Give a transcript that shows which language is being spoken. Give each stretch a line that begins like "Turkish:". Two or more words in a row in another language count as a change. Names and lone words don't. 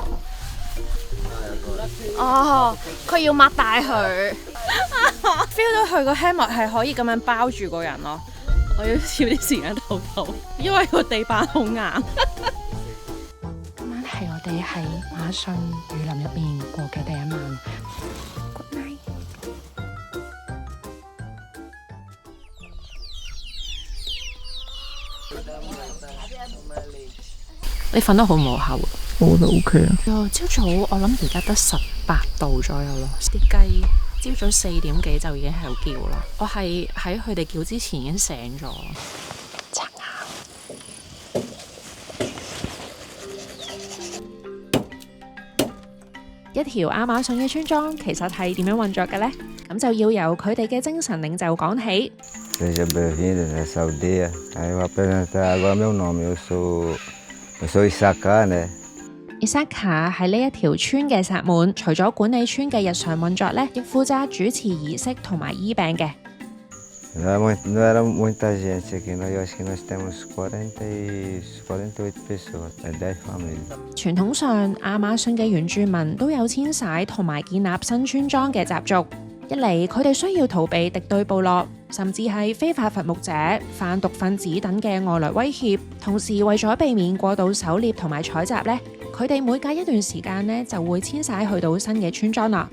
Cantonese: 哦，佢要擘大佢。 feel 到佢個 hammer 係可以咁樣包住個人咯。我要少啲時間唞唞，因為個地板好硬。今晚係我哋喺馬遜雨林入邊過嘅第一晚。
English: Good night。
Cantonese: 你瞓得好唔好下？我覺得 OK 啊。朝早我諗而家得18度左右咯，啲雞。朝早4點幾就已經喺度叫啦，我係喺佢哋叫之前已經醒咗。刷牙。一條亞馬遜嘅村莊其實係點樣運作嘅呢？咁就要由佢哋嘅精神領袖講起。
Portuguese: Seja bem-vindo nessa aldeia. Aí eu vou apresentar agora meu nome. Eu sou Isaka, né?
Cantonese: Isaka 係呢一條村嘅薩滿，除咗管理村嘅日常運作咧，亦負責主持儀式同埋醫病嘅。
Portuguese: Não era muita gente aqui, eu acho que nós temos 48 pessoas, 10 famílias.
Cantonese: 傳統上，亞馬遜嘅原住民都有遷徙同埋建立新村莊嘅習俗。一嚟，佢哋需要逃避敵對部落，甚至係非法伐木者、販毒分子等嘅外來威脅。同時，為咗避免過度狩獵同埋採集咧，佢哋每隔一段時間咧就會遷徙去到新嘅村莊啦。